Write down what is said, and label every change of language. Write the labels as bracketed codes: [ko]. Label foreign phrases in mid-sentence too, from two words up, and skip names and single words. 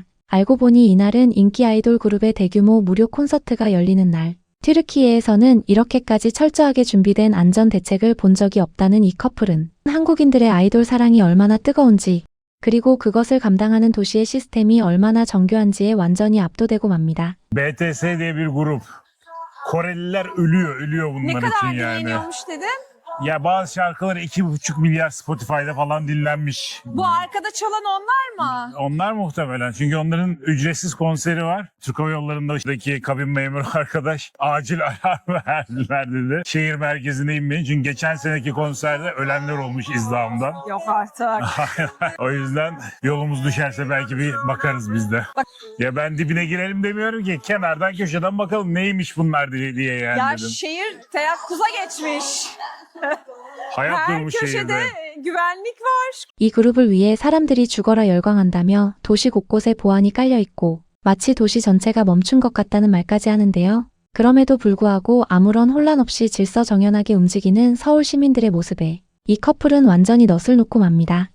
[ko] 알고 보니 이날은 인기 아이돌 그룹의 대규모 무료 콘서트가 열리는 날. 튀르키예에서는 이렇게까지 철저하게 준비된 안전 대책을 본 적이 없다는 이 커플은 한국인들의 아이돌 사랑이 얼마나 뜨거운지, 그리고 그것을 감당하는 도시의 시스템이 얼마나 정교한지에 완전히 압도되고 맙니다. [tr] BTS diye bir grup. Koreliler ölüyor Ne bunlar kadar için yani. dinleniyormuş dedin? Ya bazı şarkıları 2,5 milyar Spotify'da falan dinlenmiş. Bu arkada çalan onlar mı? Onlar muhtemelen. Çünkü onların ücretsiz konseri var. Türk Hava Yolları'ndaki kabin memuru arkadaş acil alarm verdiler dedi. Şehir merkezine inmeyin. Çünkü geçen seneki konserde ölenler olmuş izdamdan. Yok artık. O yüzden yolumuz düşerse belki bir bakarız biz de. Ya ben dibine girelim demiyorum ki. Kenardan köşeden bakalım neymiş bunlar diye yani Ya dedim. şehir teyakkuza geçmiş. Hayat Her durmuş köşede şehirde. güvenlik var. [ko] 이 그룹을 위해 사람들이 죽어라 열광한다며 도시 곳곳에 보안이 깔려 있고 마치 도시 전체가 멈춘 것 같다는 말까지 하는데요. 그럼에도 불구하고 아무런 혼란 없이 질서정연하게 움직이는 서울 시민들의 모습에 이 커플은 완전히 넋을 놓고 맙니다.